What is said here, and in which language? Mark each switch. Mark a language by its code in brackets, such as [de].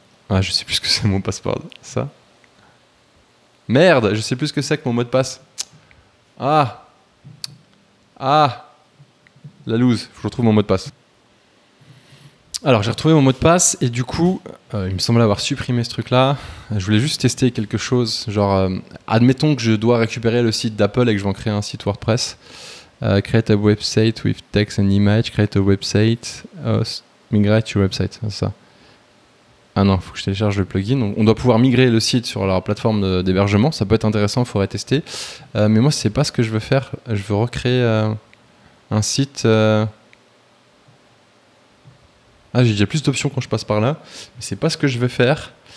[fr] Ah, je sais plus ce que c'est mon password. Ça. Merde, je sais plus ce que c'est que mon mot de passe. Ah. Ah. La loose. Faut que je retrouve mon mot de passe. Alors, j'ai retrouvé mon mot de passe et du coup, il me semble avoir supprimé ce truc-là. Je voulais juste tester quelque chose. Genre, admettons que je dois récupérer le site d'Apple et que je vais en créer un site WordPress. [en] Create a website with text and image. Create a website. Migrate your website. [fr] C'est ça. Ah non, il faut que je télécharge le plugin. On doit pouvoir migrer le site sur leur plateforme d'hébergement. Ça peut être intéressant, il faudrait tester. Mais moi, c'est pas ce que je veux faire. Je veux recréer un site. Ah, j'ai déjà plus d'options quand je passe par là. Mais c'est pas ce que je veux faire.